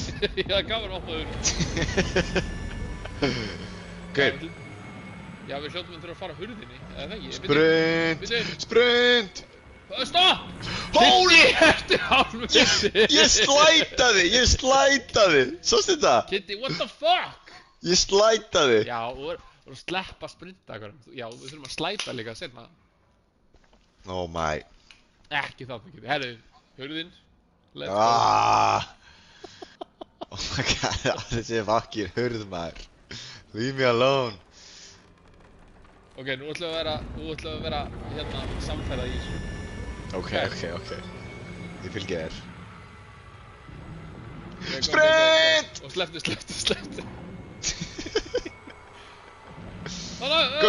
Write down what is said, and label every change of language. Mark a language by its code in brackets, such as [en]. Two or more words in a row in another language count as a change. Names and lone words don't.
[is] Já, það gaf mér opna hurð. Gaur. Já, við hljóttum að þurfa að fara á hurðinni, eða það ekki? [en] Sprint! Sprint! [is] Stopp! [en] Holy! [is] Eftir hálfmyndi! Ég slætaði! Sástu þetta? [en] Kitty, what the fuck? [is] Ég slætaði! Já, og að sleppa sprinta eitthvað. Já, við þurfum að slæta líka seinna. [en] Oh my. [is] Ekki það, Kitty. Herru, hurðin. [en] Let's go. Oh my god, [is] þessi fucking hurð maður. [en] Leave me alone. [is] Ok, nú ætlum við að vera hérna samferða í þessu. Ok. Ég fylgi þér. [en] Okay, Sprint! [is] Og slepptu. [en] Go.